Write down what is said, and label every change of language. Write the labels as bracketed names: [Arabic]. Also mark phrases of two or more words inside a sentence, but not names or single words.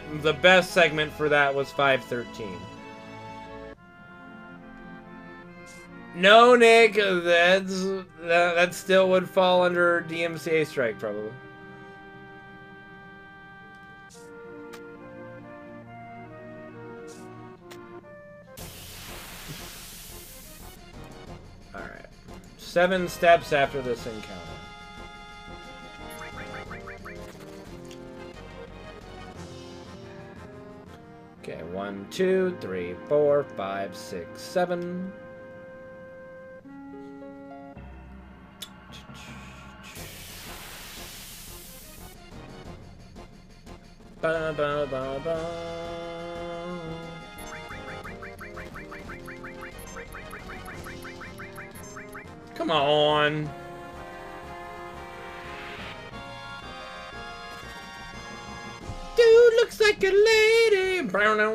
[English] The best segment for that was 5:13. No, Nick, that still would fall under DMCA strike probably. All right. 7 steps after this encounter. Okay, 1, 2, 3, 4, 5, 6, 7. Ba, ba, ba, ba. Come on. Dude looks like a lady. Brown out.